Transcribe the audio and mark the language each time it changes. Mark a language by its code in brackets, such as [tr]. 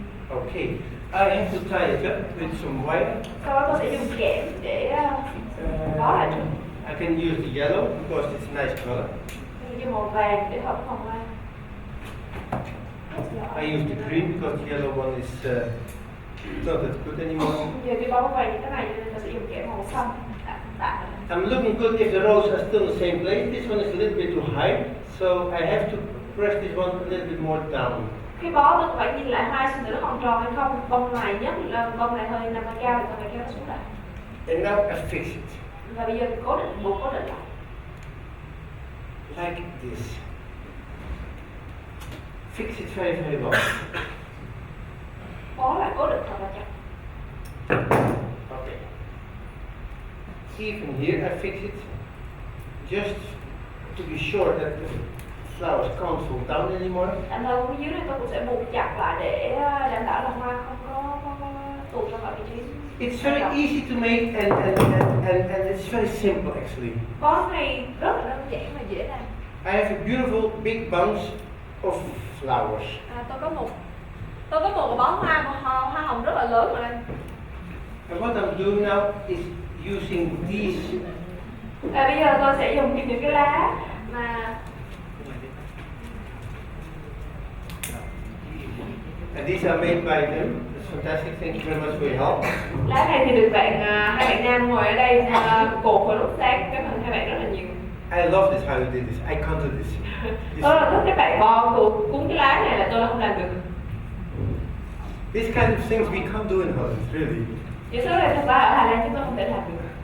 [en] Okay, I have to tie it up with some wire. [vi] Sau đó tôi sẽ dùng kẽm để bó lại trước. [en] I can use the yellow because it's a nice color. [vi] Tôi dùng màu vàng để hợp hồng hoa. [en] I use the green because the yellow one is not that good anymore. [vi] Giờ cái bó vàng như thế này nên tôi sẽ dùng kẽm màu xanh. [en] I'm looking good if the roses are still in the same place. This one is a little bit too high, so I have to press this one a little bit more down. [vi] Cái bó tôi phải nhìn lại hoa xem thử nó còn tròn hay không. Bông này nhất là bông này hơi nằm hơi cao thì tôi phải kéo nó xuống lại. [en] And now I fix it. [vi] Và bây giờ cố định, buộc cố định lại. [en] Like this. Fix it very, very well. [vi] Bó lại cố định thật là chặt. [en] Okay. Even here I fix it just to be sure that the flowers can't fall down anymore. [vi] Anh thấy phía dưới này tôi cũng sẽ buộc chặt lại để đảm bảo là hoa không có tụt ra khỏi vị trí. [en] It's very easy to make and it's very simple actually. [vi] Bó này rất là đơn giản và dễ làm. [en] I have a beautiful big bunch of flowers. [vi] Tôi có một bó hoa hồng rất là lớn ở đây. [en] And what I'm doing now is using these. [vi] Bây giờ tôi sẽ dùng những cái lá mà [en] And these are made by them. It's fantastic. Thank you very much for your help. [vi] lá này thì được hai bạn nam ngồi ở đây cột vào lúc sáng, cảm ơn hai bạn rất là nhiều. [en] I love this how you did this. I can't do this. [vi] Tôi là thích các bạn bo cuốn cái lá này là tôi không làm được. [en] These kind of things we can't do in Holland, really. [vi] những thứ này thật ra ở Hà Lan chúng tôi không thể làm được.